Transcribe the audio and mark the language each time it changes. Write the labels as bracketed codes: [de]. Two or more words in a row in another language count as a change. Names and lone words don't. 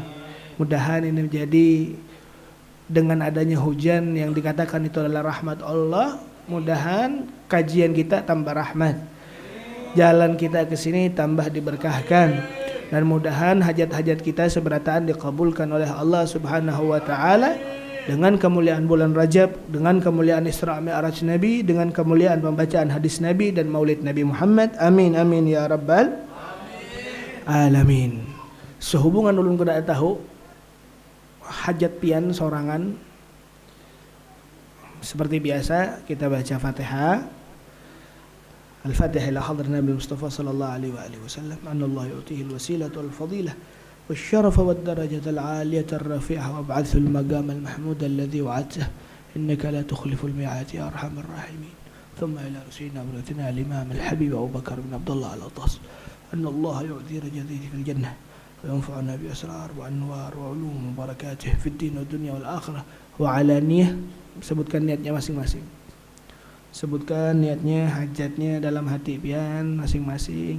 [id] Mudahan ini menjadi dengan adanya hujan yang dikatakan itu adalah rahmat Allah, mudahan kajian kita tambah rahmat, jalan kita ke sini tambah diberkahkan, dan mudahan hajat-hajat kita seberataan dikabulkan oleh Allah [ar] سبحانه وتعالى [id] dengan kemuliaan bulan Rajab, dengan kemuliaan Isra Mi'raj Nabi, dengan kemuliaan pembacaan hadis Nabi dan Maulid Nabi Muhammad. [ar] آمين آمين يا رب العالمين. [bjn] Sehubungan ulun kuda tahu hajat pian sorangan, seperti biasa kita baca Fatihah. [ar] الفاتحة إلى حضرة النبي المصطفى صلى الله عليه وآله وسلم أن الله يؤتيه الوسيلة والفضيلة والشرف والدرجة العالية الرفيعة وابعثه المقام المحمود الذي وعدته إنك لا تخلف الميعاد يا أرحم الراحمين. ثم إلى رسولنا ورثنا الإمام الحبيب أبو بكر بن عبد الله العطاس أن الله يعطي رجليه في الجنة وينفعنا بأسرار وأنوار وعلوم وبركاته في الدين والدنيا والآخرة وعلانية. [id] Sebutkan niatnya masing-masing. Sebutkan niatnya, hajatnya dalam hati pian masing-masing.